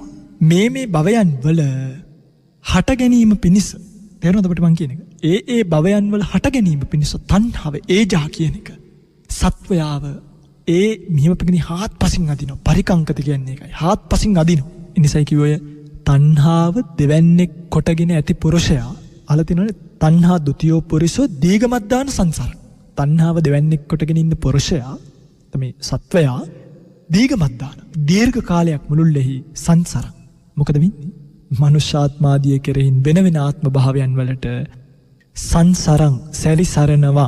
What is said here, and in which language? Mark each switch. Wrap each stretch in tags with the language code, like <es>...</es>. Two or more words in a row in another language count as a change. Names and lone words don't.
<si>මේ භවයන් වල හට ගැනීම පිණිස තේරෙනවද අපිට මං කියන එක? ඒ භවයන් වල හට ගැනීම පිණිස තණ්හාව ඒජා කියන එක සත්වයාව මෙහෙම පිටින් හාත්පසින් අදිනවා. පරිකංකත කියන්නේ ඒකයි. හාත්පසින් අදිනවා. ඉනිසයි කිව්වය තණ්හාව දෙවන්නේක් කොටගෙන ඇති පුරුෂයා අහලා තිනවනේ</si> <pi>තණ්හා ဒ ුතියෝ පුරිසෝ දීගමද්දාන සංසාර.</pi> <si>තණ්හාව දෙවන්නේක් කොටගෙන ඉන්න පුරුෂයා තමයි සත්වයා දීගමද්දාන දීර්ඝ කාලයක් මුළුල්ලෙහි සංසාර. මොකද වෙන්නේ? මනුෂ්‍යාත්මාදිය කෙරෙහින් වෙන වෙන ආත්ම භාවයන් වලට සංසාරං සැරිසරනවා.</si>